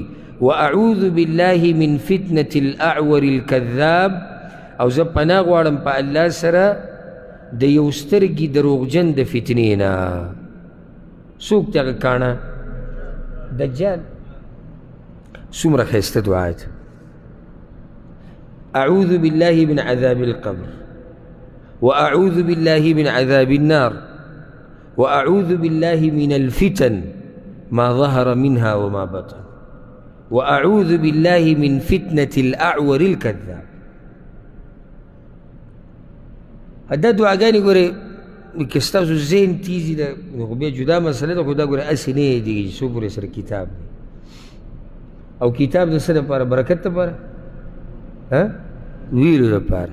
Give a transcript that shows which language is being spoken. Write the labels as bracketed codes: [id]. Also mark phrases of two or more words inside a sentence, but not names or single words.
[ar] واعوذ بالله من فتنة الاعور الكذاب، [ps] او زه پناه غواړم په الله سره د یو سترګي دروغجن د فتنې نه. څوک دی هغه کاڼه؟ دجال. څومره ښایسته دعا ده. [ar] اعوذ بالله من عذاب القبر، واعوذ بالله من عذاب النار، واعوذ بالله من الفتن ما ظهر منها وما بطن، واعوذ بالله من فتنة الاعور الكذاب. [ps] دا دعاګانې ګورې که ستاسو ذهن تیزي ده خو بیا جدا مسله ده، خو دا ګوره هسې نه یادېږي چې څو پورې سره کتاب دی. او کتاب د څه دپاره؟ برکت دپاره، ویلو دپاره.